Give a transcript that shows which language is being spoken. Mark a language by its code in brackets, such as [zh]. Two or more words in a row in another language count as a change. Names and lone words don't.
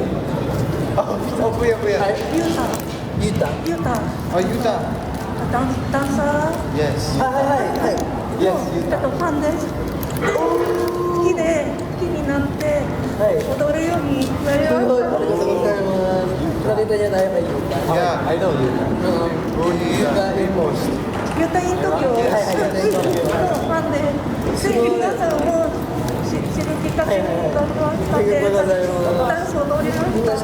[ja] ゆうた。ゆうた。ダンサー。はい。ファンです。好きになって踊るようになりました。ありがとうございます。 [tl] Nakita niya tayo kay Yuta. [en] Yeah, I know you. Yuta Amos. [ja] ユタイン東京。ファンで。皆さんも知るきっかけになりましたね。ダンス踊りました。